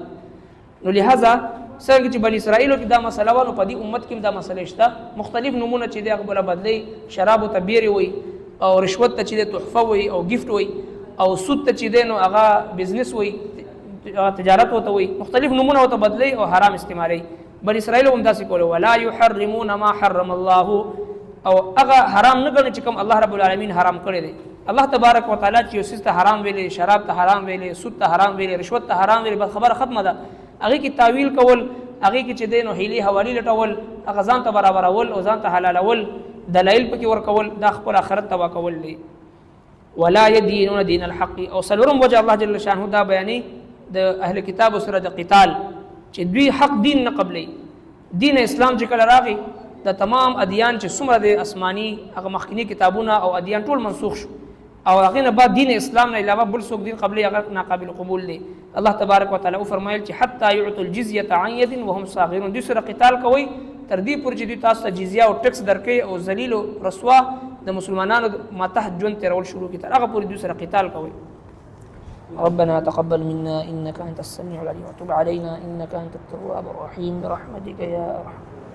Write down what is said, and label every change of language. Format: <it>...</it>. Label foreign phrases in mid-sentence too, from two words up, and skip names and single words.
<ps>نو لہذا څنګه چې بنی اسرائیلو کې دا مسله وانه په دې امت کې دا مسله شته، مختلف نمونه چې دی هغه بدلی، شراب ته بیري وي او رشوت ته چې دی تحفه وي او گیفت وي او سود ته چې دی نو هغه بزنس وي، تجارت وته وي، مختلف نمونه وته بدلی او حرام استعمالي. بنی اسرائیل هم داسې کوله،</ps> <ar>ولا يحرمون ما حرم الله،</ar> <ps>او هغه حرام نه ګڼي چې کوم الله رب العالمین حرام کړی دی. الله تبارک وتعالى چې یو څه ته حرام ویلي، شراب ته حرام ویلي، سود ته حرام ویلي، رشوت ته حرام ویلي، بس خبره ختمه ده. هغه کی تعویل کول، هغه کی چې دینو هیلي حوالی لټول، هغه ځان ته برابرول او ځان ته حلالول، دلایل پکې ورکول، دا خپل آخرت تبا کول دي.</ps> <ar>ولا يدينون دين الحق،</ar> <ps>او سلورم وجه الله جل شانه دا بیانې د اهل کتاب سره د قتال چې دوی حق دین نه قبلې. دین اسلام چې کله راغی د تمام ادیان چې څومره د آسماني هغه مخکینی کتابونه او ادیان ټول منسوخ شو، او هغه نه بعد دین اسلام نه علاوه بل څوک دین قبلې هغه ناقابل قبول دی. الله تبارک وتعالى فرمایل چې</ps> <ar>حتی يعطوا الجزيه عن يد وهم صاغرون،</ar> <ps>دوی سره قتال کوي تر دې پورې چې دوی تاسو ته جزیه او ټیکس درکې او ذلیل او رسوا د مسلمانانو ماتحت ژوند تیرول شروع کړي، تر هغه پورې دوی سره قتال کوي.</ps> <ar>ربنا تقبل منا انك انت السميع العليم وتب علينا انك انت التواب الرحيم برحمتك يا ارحم</ar>